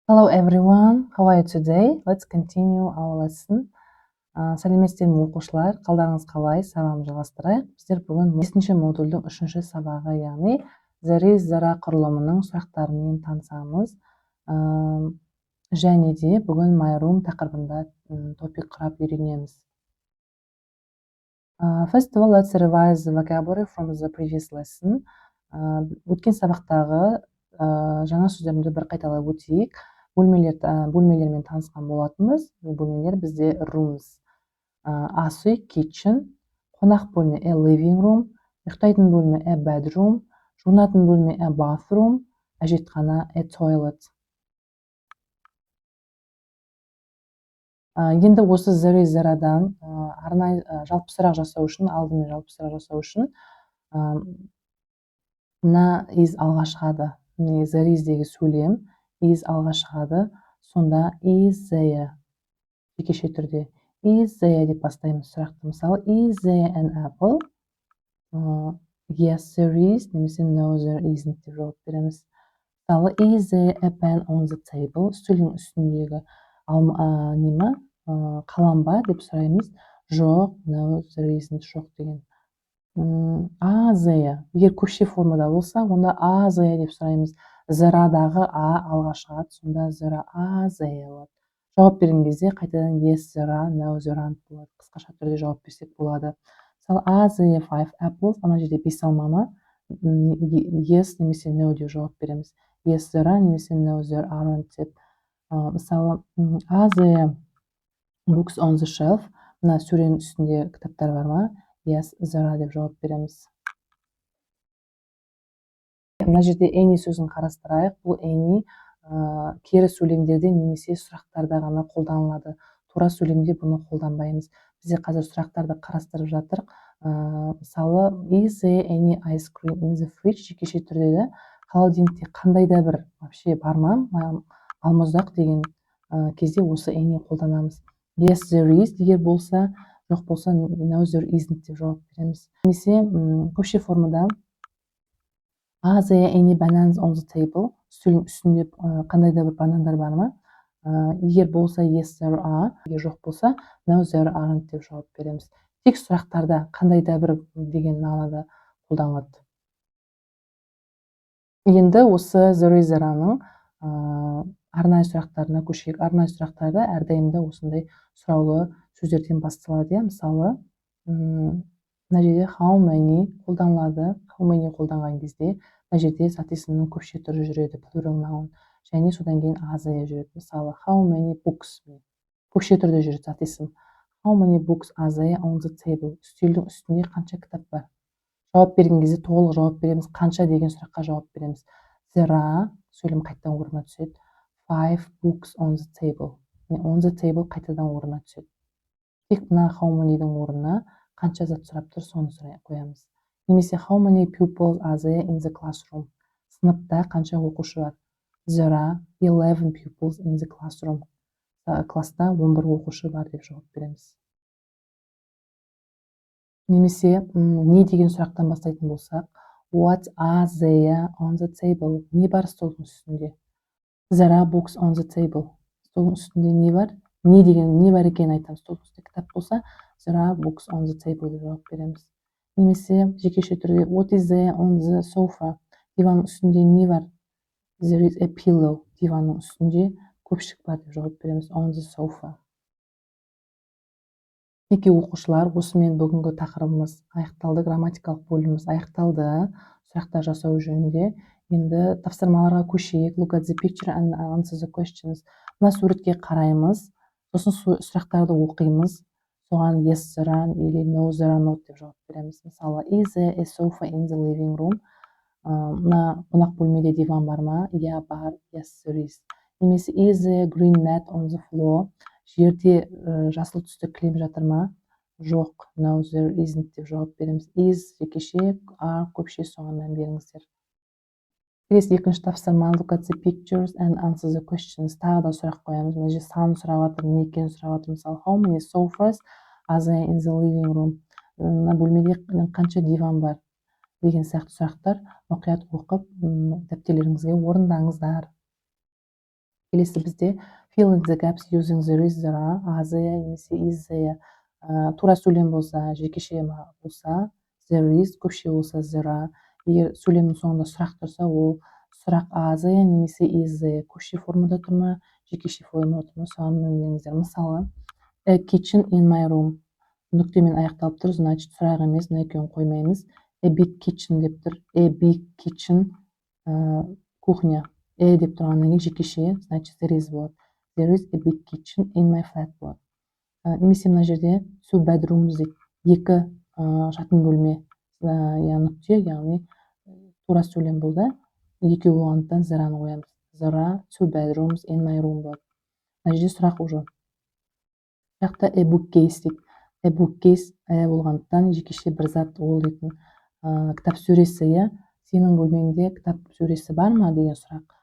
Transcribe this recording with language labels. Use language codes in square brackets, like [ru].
[en] everyone, how are you today? Let's continue our lesson. [kk] Сәлеметсіздер ме оқушылар, қалдарыңыз қалай? Сабағымызды жалғастырайық. Біздер бүгін 5-ші модульдің 3-ші сабағы, яғни зәре құрылымының сұрақтарымен танысамыз. Және де бүгін my room тақырыбында топик құрап үйренеміз. [en] First of all, let's revise the vocabulary from the previous lesson. [kk] Өткен сабақтағы жаңа сөздерді бір қайталап өтейік. Бөлмелермен танысқан болатынбыз. Бөлмелер бізде rooms, ас үй kitchen, қонақ бөлме living room, ұйықтайтын бөлме bedroom, жуынатын бөлме bathroom, әжетхана toilet. Енді осы зарадан арнайы жалпы сұрақ жасау үшін, алдымен жалпы сұрақ жасау үшін мына is алға шығады. Заридегі сөйлем is алға шығады. Сонда is there жекеше түрде is there деп бастаймыз сұрақты. Мысалы, [en] is there an apple? Yes, there is, [kk] немесе [en] no, there isn't [kk] деп жауап береміз. Мысалы, [en] is there a pen on the table? [kk] Үстелдің үстіндегі қалам ба деп сұраймыз. Жоқ, [en] no, there isn't, [kk] жоқ деген. There, егер көпше формада болса, онда there деп сұраймыз. Зарадағы алға шығады, сонда there болады. Жауап берген кезде қайтадан [en] yes, there, no, there aren't [kk] болады. Қысқаша түрде жауап берсек болады. Мысалы, [en] there 5 apples, [kk] ана жерде 5 алмама, yes немесе no деп жауап береміз. [en] Yes, there are, [kk] немесе [en] no, there aren't [kk] деп. Мысалы, [en] there books on the shelf, [kk] мына сөренің үстінде кітаптар бар ма? [en] Yes, there are [kk] деп жауап береміз. Мына жерде any сөзін қарастырайық. Бұл any кері сөйлемдерде немесе сұрақтарда ғана қолданылады. Тура сөйлемде бұны қолданбаймыз. Бізде қазір сұрақтарды қарастырып жатыр. Мысалы, [en] is there any ice cream in the fridge? [kk] Жекеше түрде холодильникте қандай да бір вообще бар ма? Балмұздақ деген кезде осы any қолданамыз. [en] Yes, there is [kk] егер болса, жоқ болса, [en] no, there isn't [kk] деп жауап береміз. Немесе көпше формада [en] are there any bananas on the table? [kk] Үстелдің үстінде қандай да бір банандар бар ма? Егер болса, [en] yes, there are. [kk] Егер жоқ болса, [en] no, there aren't [kk] деп жауап береміз. Тек сұрақтарда қандай да бір деген мағынада қолданылады. Енді осы there-ның арнайы сұрақтарына көшейік. Арнайы сұрақтарда әрдайымда осындай сұраулы сөздерден басталады. Мысалы, мына жерде how many қолданылады. How many қолданған кезде мына жерде соответственно көпше түрі жүреді, plural noun. Және содан кейін there жүреді. Мысалы, [en] how many books [kk] көпше түрде жүреді соответственно. [en] How many books are there on the table? [kk] Үстелдің үстінде қанша кітап бар? Жауап берген кезде толық жауап береміз. Қанша деген сұраққа жауап береміз. [en] There are, [kk] сөйлем қайтадан орнына түседі. [en] 5 books on the table. [kk] On the table қайтадан орнына түседі. Тек мына how many'дің орнына қанша зат сұрап тұр, соны сұрай қоямыз. Немесе [en] how many pupils are there in the classroom? [kk] Сыныпта қанша оқушы бар? [en] There are 11 pupils in the classroom. [kk] Класста 11 оқушы бар деп жауап береміз. Немесе не деген сұрақтан бастайтын болсақ, [en] what are there on the table? [kk] Не бар столдың үстінде? [en] There are books on the table. [kk] Столдың үстінде не бар? Не бар екенін айтамыз. Столдың үстінде кітап болса, [en] there are books on the table [kk] деп жауап береміз. Немесе жекеше түрде [en] what is there on the sofa? [kk] Диванның үстінде не бар? [en] There is a pillow. [kk] Диванның үстінде көпшік бар деп жауап береміз. [en] On the sofa. [kk] Мінекей оқушылар, осымен бүгінгі тақырыбымыз аяқталды, грамматикалық бөліміміз аяқталды. Сұрақтар жасау жөнінде. Енді тапсырмаларға көшейік. [en] Look at the picture and answer the questions. [kk] Мына суретке қараймыз. Сосын сұрақтарды оқимыз. Соған [en] yes, there are [ru] или [en] no, there are not [kk] деп жауап береміз. Мысалы, [en] is there a sofa in the living room? [kk] Мына қонақ бөлмеде диван бар ма? [en] Yeah, [kk] бар. [en] Yes, there is. [kk] Немесе [en] is there a green mat on the floor? [kk] Жерде жасыл түсті кілем жатыр ма? Жоқ, [en] no, there isn't [kk] деп жауап береміз. Is жекеше, are көпше, соған мән беріңіздер. Келесі екінші тапсырма, [en] look at the pictures and answer the questions. [kk] Тағы да сұрақ қоямыз. Мына жерде санын сұрап жатыр, не екенін сұрап жатыр. Мысалы, [en] how many sofas are there in the living room? [kk] Мына бөлмеде қанша диван бар? Деген сияқты сұрақтар мұқият оқып, дәптерлеріңізге орындаңыздар. Келесі бізде [en] fill in the gaps using there is, there are, are there [kk] немесе [en] is there. [kk] Тура сөйлем болса, жекеше болса there is, көпше болса there are. Егер сөйлемнің соңында сұрақ тұрса, ол сұрақ are there немесе is there. Көпше формада тұр ма, жекеше формада тұр ма, соған өңдеңіздер. Мысалы, [en] a kitchen in my room. [kk] Нүктемен аяқталып тұр, значит сұрақ емес, мына екеуін қоймаймыз. [en] A big kitchen [kk] деп тұр. A big kitchen кухня. Деп тұрғаннан кейін жекеше, значит there is болады. [en] There is a big kitchen in my flat болады. [kk] Немесе мына жерде [en] two bedrooms [kk] дейді. Екі жатын бөлме. Нүкте, яғни тура сөйлем болды. Екеу болғандықтан there-ны қоямыз. [en] There are two bedrooms in my room болады. [kk] Мына жерде сұрақ уже. Жақта a bookcase дейді. A bookcase болғандықтан жекеше бір зат ол дейтін. Кітап сөресі, сенің бөлмеңде кітап сөресі бар ма деген сұрақ.